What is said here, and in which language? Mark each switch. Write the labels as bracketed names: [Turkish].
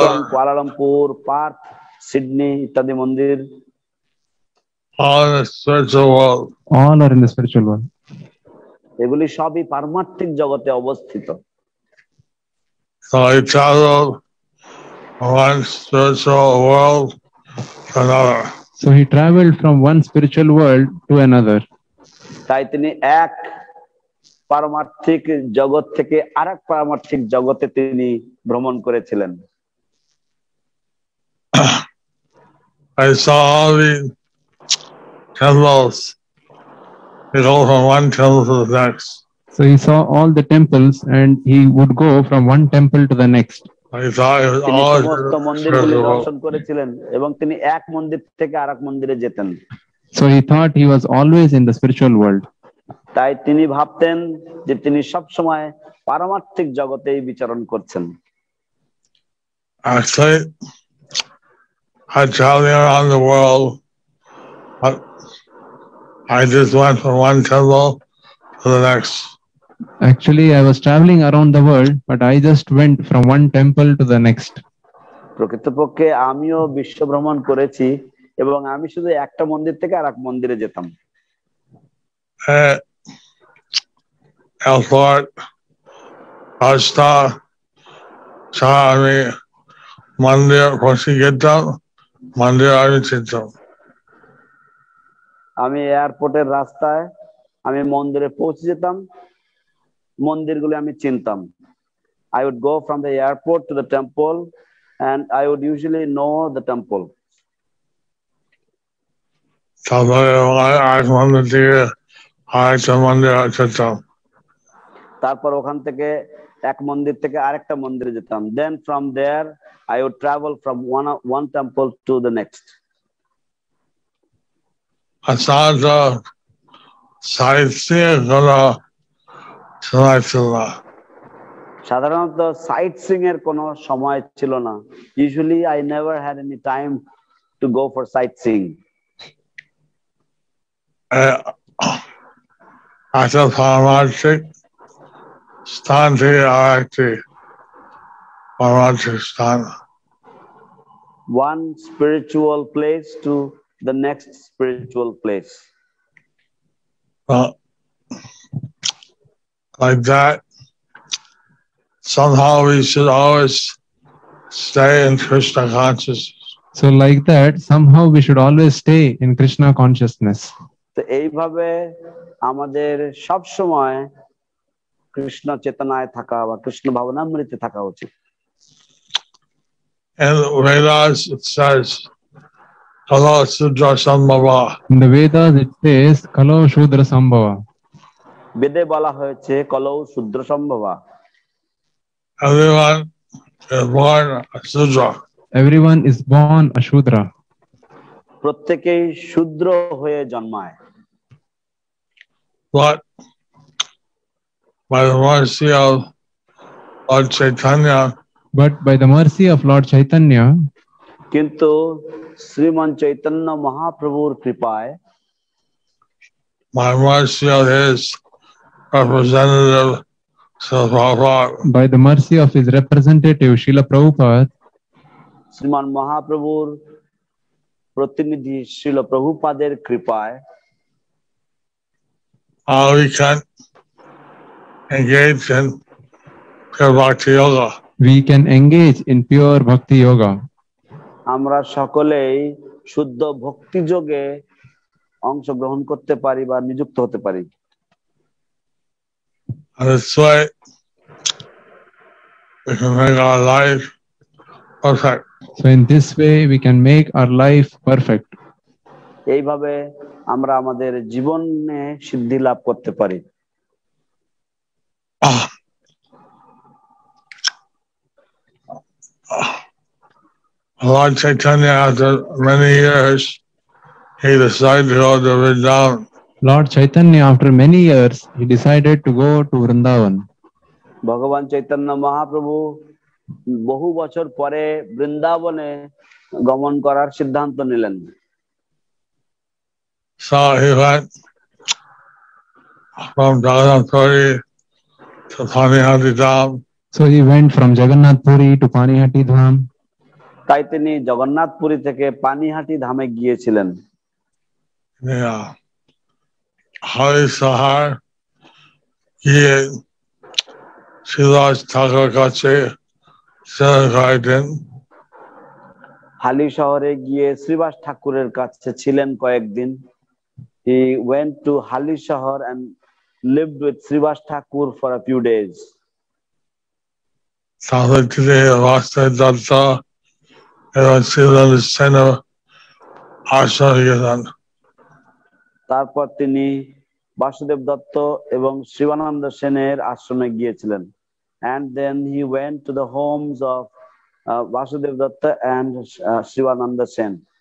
[Bangla] Koala লাম্পুর, Partha, Sydney ইত্যাদি মন্দির। [English] All in the spiritual world. All are in the spiritual world. [Bangla] এগুলি সবই পারমার্থিক জগতে অবস্থিত। [English] So I traveled from one spiritual world to another. So he traveled from one spiritual world to another. [Bangla] তাই তিনি এক পারমার্থিক জগৎ থেকে আরেক পারমার্থিক জগতে তিনি ভ্রমণ করেছিলেন। [English] I saw all the temples. They go from one temple to the next. So he saw all the temples and he would go from one temple to the next. I thought it was [Bangla] তিনি [English] all [Bangla] সমস্ত মন্দিরগুলি [English] spiritual. [Bangla] দর্শন করেছিলেন এবং তিনি এক মন্দির থেকে আরেক মন্দিরে যেতেন। [English] So he thought he was always in the spiritual world. [Bangla] তাই তিনি ভাবতেন যে তিনি সব সময় পারমার্থিক জগতেই বিচরণ করছেন। [English] Actually, I traveling around the world. I just went from one temple to the next. Actually, I was traveling around the world, but I just went from one temple to the next. [Bangla] প্রকৃতপক্ষে আমিও বিশ্ব ভ্রমণ করেছি এবং আমি শুধু একটা মন্দির থেকে আরেক মন্দিরে যেতাম। Airport, Rasta, আমি মন্দির পৌঁছে যেতাম, মন্দির আমি চিনতাম। আমি এয়ারপোর্টের রাস্তায় আমি মন্দিরে পৌঁছে যেতাম, মন্দিরগুলো আমি চিনতাম। [English] I would go from the airport to the temple and I would usually know the temple. [Bangla] তারপরে আরেক মন্দির থেকে আরেকটা মন্দির যেতাম। তারপর ওখান থেকে এক মন্দির থেকে আরেকটা মন্দিরে যেতাম। [English] Then from there I would travel from one temple to the next. [Bangla] সাধারণত সাইটসিং কোনো সময় ছিল না। সাধারণত সাইট সিং এর কোনো সময় ছিল না। [English] Usually I never had any time to go for sightseeing. [Bangla] একটা পারমার্থিক স্থান থেকে আরেকটি পারমার্থিক স্থান। [English] One spiritual place to the next spiritual place. Like that, somehow we should always stay in Krishna consciousness. So like that, somehow we should always stay in Krishna consciousness. [Bangla] তো এইভাবে আমাদের সব সময় কৃষ্ণ চেতনায় থাকা বা কৃষ্ণ ভাবনামৃতে থাকা উচিত। [English] And Vedas it says, [Sanskrit] Kalo Sudra Sambhava. [English] In the Vedas it says, [Sanskrit] Kalo Shudra Sambhava. [Bangla] বেদে বলা হয়েছে কলৌ শূদ্র সম্ভবা। [English] Everyone is born a Sudra. Everyone is born a Shudra. [Bangla] প্রত্যেকেই শূদ্র হয়ে জন্মায়। [English] But by the mercy of Lord Chaitanya, But by the mercy of Lord Chaitanya, [Bangla] কিন্তু শ্রীমান চৈতন্য মহাপ্রভুর কৃপায়, [English] by mercy of his representative, Srila Prabhupada, by the mercy of his representative Srila Prabhupada, [Bangla] শ্রীমান মহাপ্রভুর প্রতিনিধি শ্রীল প্রভুপাদের কৃপায় [English] we can engage in pure bhakti yoga. we can engage in pure bhakti yoga. [Bangla] আমরা সকলেই শুদ্ধ ভক্তি যোগে অংশগ্রহণ করতে পারি বা নিযুক্ত হতে পারি। [English] And this way, we can make our life perfect. So in this way, we can make our life perfect. [Bangla] এইভাবে আমরা আমাদের জীবনে সিদ্ধি লাভ করতে পারি। [English] Lord Chaitanya, after many years, he decided to go to Vrindavan. Lord Chaitanya, after many years, he decided to go to Vrindavan. [Bangla] ভগবান চৈতন্য মহাপ্রভু বহু বছর পরে বৃন্দাবনে গমন করার সিদ্ধান্ত নিলেন। [English] So he went from Jagannath Puri to Panihati Dham. So he went from Jagannath Puri to Panihati Dham. [Bangla] তাই তিনি জগন্নাথপুরী থেকে পানিহাটি ধামে গিয়েছিলেন। [English] Yeah. [Bangla] Hari Sahar, গিয়ে শিলাস ঠাকুর কাছে সেবা করাইতেন। হালি শহরে গিয়ে শ্রীবাস ঠাকুরের কাছে ছিলেন কয়েকদিন। [English] He went to Hali Shahar and lived with Srivas Thakur for a few days. [Bangla] তারপর তিনি রাস্তায় যাত্রা এবং ছিলেন সেন আশ্রমে গেলেন। তারপর তিনি বাসুদেব দত্ত এবং শিবানন্দ সেনের আশ্রমে গিয়েছিলেন। [English] And then he went to the homes of Vasudev Datta and Shivananda Sen.